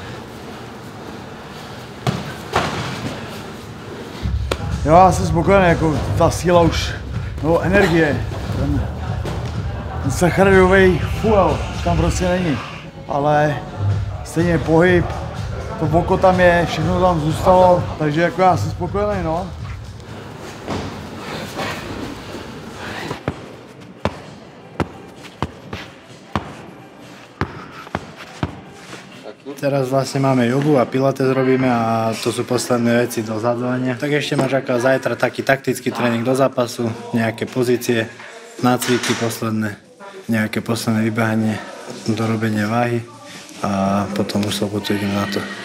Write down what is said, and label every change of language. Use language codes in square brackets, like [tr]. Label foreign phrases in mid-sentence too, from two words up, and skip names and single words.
[cs] Jo, já jsem spokojený, jako ta síla už, no energie, ten sacharidový fuel už tam prostě není, ale stejně pohyb, to oko tam je, všechno tam zůstalo, takže jako já jsem spokojený, no. [sk] Teraz vlastne máme jogu a pilates robíme a to sú posledné veci do zadzvania. Tak ešte ma čaká zajtra taký taktický tréning do zápasu, nejaké pozície, nácviky posledné, nejaké posledné vybehanie, dorobenie váhy a potom už sobotu idem na to.